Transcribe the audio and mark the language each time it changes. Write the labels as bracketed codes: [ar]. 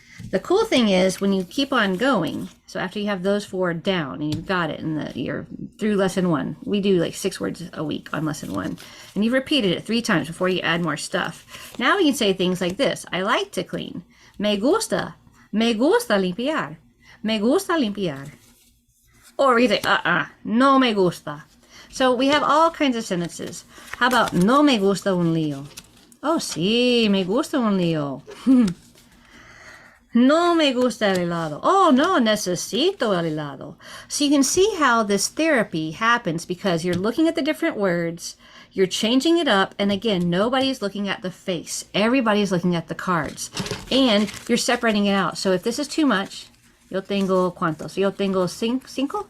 [en] The cool thing is when you keep on going, so after you have those 4 down and you've got it and you're through lesson 1, we do like 6 words a week on lesson 1, and you've repeated it 3 times before you add more stuff. Now we can say things like this. I like to clean. [es] Me gusta limpiar. Me gusta limpiar. [en] Or we say, [es] no me gusta. [en] So we have all kinds of sentences. How about [es] no me gusta un lío? Oh, sí, me gusta un lío. No me gusta el helado. Oh, no, necesito el helado. [en] So you can see how this therapy happens because you're looking at the different words, you're changing it up, and again, nobody's looking at the face. Everybody's looking at the cards. And you're separating it out. So if this is too much, [es] yo tengo cuántos? Yo tengo cinco?